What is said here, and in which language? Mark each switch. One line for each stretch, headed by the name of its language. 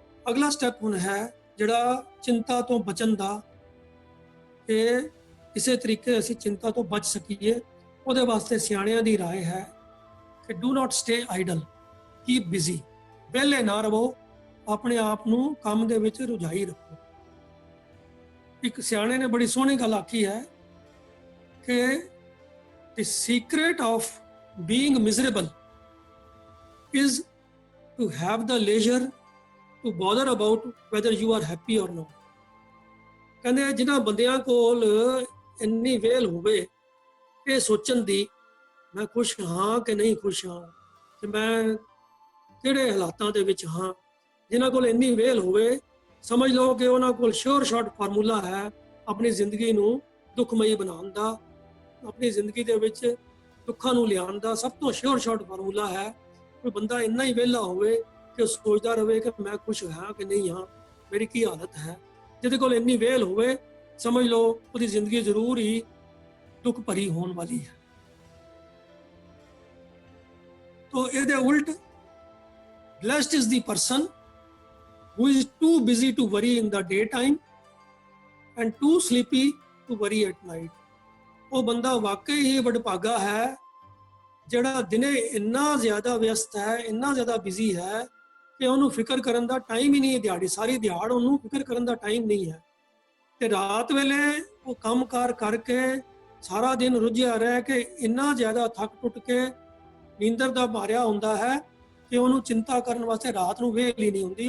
Punjabi: ਅਗਲਾ ਸਟੈਪ ਹੁਣ ਹੈ ਜਿਹੜਾ ਚਿੰਤਾ ਤੋਂ ਬਚਣ ਦਾ, ਕਿ ਕਿਸੇ ਤਰੀਕੇ ਅਸੀਂ ਚਿੰਤਾ ਤੋਂ ਬਚ ਸਕੀਏ। ਉਹਦੇ ਵਾਸਤੇ ਸਿਆਣਿਆਂ ਦੀ ਰਾਏ ਹੈ ਕਿ
English: Do not stay idle, keep busy.
Punjabi: ਵਿਹਲੇ ਨਾ ਰਹੋ, ਆਪਣੇ ਆਪ ਨੂੰ ਕੰਮ ਦੇ ਵਿੱਚ ਰੁਝਾਈ ਰੱਖੋ। ਇੱਕ ਸਿਆਣੇ ਨੇ ਬੜੀ ਸੋਹਣੀ ਗੱਲ ਆਖੀ ਹੈ ਕਿ
English: the secret of being miserable is to have the leisure to bother about whether you are happy or not।
Punjabi: ਕਹਿੰਦੇ ਜਿਨ੍ਹਾਂ ਬੰਦਿਆਂ ਕੋਲ ਇੰਨੀ ਵੇਲ ਹੋਵੇ ਇਹ ਸੋਚਣ ਦੀ ਮੈਂ ਖੁਸ਼ ਹਾਂ ਕਿ ਨਹੀਂ ਖੁਸ਼ ਹਾਂ, ਤੇ ਮੈਂ ਕਿਹੜੇ ਹਾਲਾਤਾਂ ਦੇ ਵਿੱਚ ਹਾਂ, ਜਿਨ੍ਹਾਂ ਕੋਲ ਇੰਨੀ ਵੇਲ ਹੋਵੇ ਸਮਝ ਲਓ ਕਿ ਉਹਨਾਂ ਕੋਲ ਸ਼ੋਰ ਸ਼ਾਰਟ ਫਾਰਮੂਲਾ ਹੈ ਆਪਣੀ ਜ਼ਿੰਦਗੀ ਨੂੰ ਦੁੱਖਮਈ ਬਣਾਉਣ ਦਾ, ਆਪਣੀ ਜ਼ਿੰਦਗੀ ਦੇ ਵਿੱਚ ਦੁੱਖਾਂ ਨੂੰ ਲਿਆਉਣ ਦਾ ਸਭ ਤੋਂ ਸ਼ੋਰ ਸ਼ਾਰਟ ਫਾਰਮੂਲਾ ਹੈ। ਕੋਈ ਬੰਦਾ ਇੰਨਾ ਹੀ ਵਿਹਲਾ ਹੋਵੇ ਕਿ ਉਹ ਸੋਚਦਾ ਰਹੇ ਕਿ ਮੈਂ ਖੁਸ਼ ਹਾਂ ਕਿ ਨਹੀਂ ਹਾਂ, ਮੇਰੀ ਕੀ ਹਾਲਤ ਹੈ। ਜਿਹਦੇ ਕੋਲ ਇੰਨੀ ਵੇਲ ਹੋਵੇ ਸਮਝ ਲਓ ਉਹਦੀ ਜ਼ਿੰਦਗੀ ਜ਼ਰੂਰ ਹੀ ਦੁੱਖ ਭਰੀ ਹੋਣ ਵਾਲੀ ਹੈ।
English: तो
Punjabi: ਇਹਦੇ ਉਲਟ
English: blessed is the person who is too busy to worry in the daytime and too sleepy to worry at night।
Punjabi: ਉਹ ਬੰਦਾ ਵਾਕਈ ਹੀ ਵਡਭਾਗਾ ਹੈ ਜਿਹੜਾ ਦਿਨੇ ਇੰਨਾ ਜ਼ਿਆਦਾ ਵਿਅਸਤ ਹੈ, ਇੰਨਾ ਜ਼ਿਆਦਾ ਬਿਜ਼ੀ ਹੈ ਕਿ ਉਹਨੂੰ ਫਿਕਰ ਕਰਨ ਦਾ ਟਾਈਮ ਹੀ ਨਹੀਂ ਹੈ। ਦਿਹਾੜੀ ਸਾਰੀ ਦਿਹਾੜ ਉਹਨੂੰ ਫਿਕਰ ਕਰਨ ਦਾ ਟਾਈਮ ਨਹੀਂ ਹੈ, ਤੇ ਰਾਤ ਵੇਲੇ ਉਹ ਕੰਮਕਾਰ ਕਰਕੇ ਸਾਰਾ ਦਿਨ ਰੁੱਝਿਆ ਰਹਿ ਕੇ ਇੰਨਾ ਜ਼ਿਆਦਾ ਥੱਕ ਟੁੱਟ ਕੇ ਨੀਂਦਰ ਦਾ ਮਾਰਿਆ ਹੁੰਦਾ ਹੈ ਕਿ ਉਹਨੂੰ ਚਿੰਤਾ ਕਰਨ ਵਾਸਤੇ ਰਾਤ ਨੂੰ ਵੇਲ ਹੀ ਨਹੀਂ ਹੁੰਦੀ।